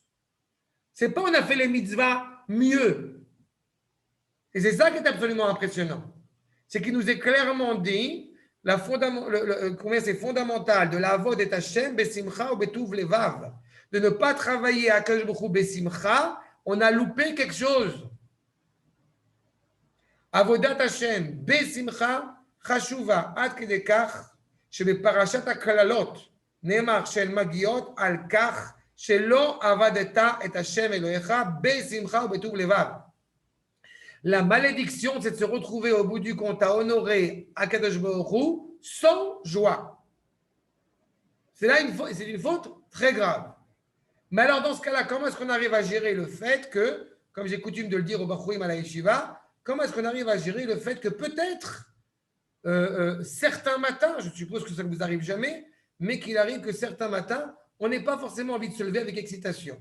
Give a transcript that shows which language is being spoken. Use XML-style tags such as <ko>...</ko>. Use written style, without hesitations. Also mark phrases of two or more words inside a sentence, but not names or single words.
<fr>C'est pas on a fait les mitzvahs mieux. Et c'est ça qui est absolument impressionnant. C'est qu'il nous est clairement dit combien c'est fondamental de la</fr> <he>עבודת השם, בשמחה ובטוב לבב.</he> <fr>De ne pas travailler à</fr> <he>הקדוש ברוך הוא בשמחה,</he> <fr>on a loupé quelque chose.</fr> <he>עבודת השם, בשמחה, חשובה, עד כדי כך, שבפרשת הקללות נאמר של מגיעות על כך שלא עבדת את השם אלוהיך בשמחה ובטוב לבב.</he> <fr>La malédiction, c'est de se retrouver au bout du compte à honorer Akadosh Baruch Hu sans joie. C'est une faute très grave. Mais alors, dans ce cas-là, comment est-ce qu'on arrive à gérer le fait que, comme j'ai coutume de le dire au Bachouim à la Yeshiva, comment est-ce qu'on arrive à gérer le fait que peut-être certains matins, je suppose que ça ne vous arrive jamais, mais qu'il arrive que certains matins, on n'ait pas forcément envie de se lever avec excitation.</fr>